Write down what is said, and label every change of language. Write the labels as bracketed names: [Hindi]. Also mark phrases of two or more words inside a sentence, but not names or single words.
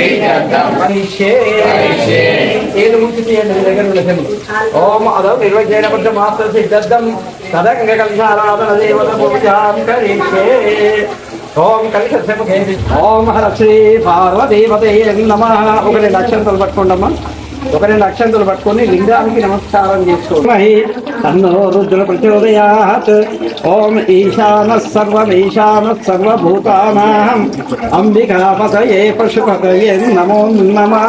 [Sanskrit] ओम अदौ निर्वचन बद्ध मात्र सिद्धं तदंग कलशाराधन देवत पूजां करिष्ये ओम कलशस्य मुखे ओम हर श्री पार्वतीपते नमः [Telugu] ఒకరి అక్షంతలు పట్టుకోండమ్మా ఒకరి అక్షంతలు పట్టుకొని లింగానికి నమస్కారం చేసుకోండి [Sanskrit] తన్నో రుద్ర ప్రచోదయాత్ ఓం ఈశానః సర్వభూతానాం అంబికాపతయే పశుపతయే నమో నమః.